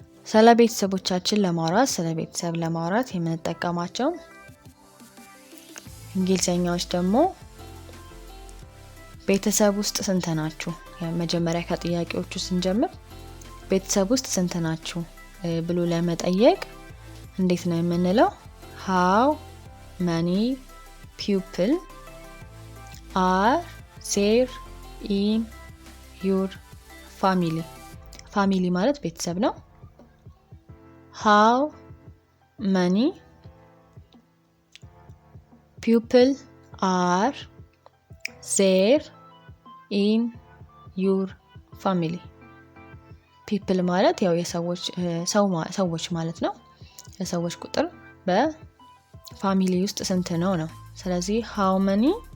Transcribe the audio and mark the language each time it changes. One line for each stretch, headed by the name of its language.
Amharic: ስለ ቤተሰቦቻችን ለማውራት ስለ ቤተሰብ ለማውራት የምንጠቀማቸው እንግሊዘኛዎች ደግሞ ቤተሰብ ውስጥ ስንት ናችሁ? መጀመሪያ ከጥያቄዎቹ ስንጀምር ቤተሰብ ውስጥ ስንት ናችሁ ብሎ ለመጠየቅ እንዴት ነው የምንለው?
English: how many people are there in your family?
Amharic: family ማለት ቤተሰብ ነው።
English: how many people are there in your family።
Amharic: people ማለት ያው ሰዎች ማለት ነው። የሰዎች ቁጥር በፋሚሊ ውስጥ ስንት ነው ነው። ስለዚህ
English: how many